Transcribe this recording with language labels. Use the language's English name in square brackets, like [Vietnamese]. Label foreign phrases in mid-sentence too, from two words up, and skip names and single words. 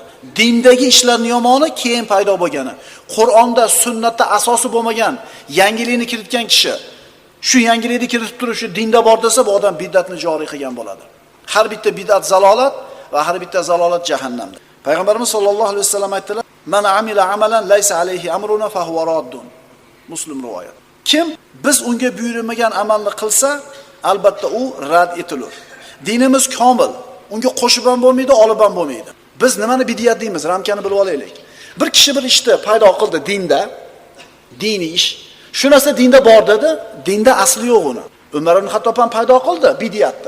[Uzbek] Dindagi ishlarning yomoni keyin paydo bo'lgani. Qur'onda, sunnatda asosi bo'lmagan yangilikni kiritgan kishi shu yangilikni kiritib turib shu dinda bor desa, bu odam bid'atni joriy qilgan bo'ladi. Har bitta bid'at zalolat va har bitta zalolat jahannamda. Payg'ambarimiz sollallohu alayhi vasallam aytdilar: [Arabic] "من عمل عملا ليس عليه أمرنا فهو رد." [Uzbek] Muslim rivoyat. Kim biz unga buyurmagan amalni qilsa, albatta u rad etilur. Dinimiz komil. Unga qo'shib ham bo'lmaydi, olib ham bo'lmaydi. Biz nimani bid'at deymiz? Ramkani bilib olaylik. Bir kishi bir ishni paydo qildi dinda, diniy ish. Shu narsa dinda bor dedi, dinda asli yo'q uni. Umar ibn Xattob ham paydo qildi bid'atni.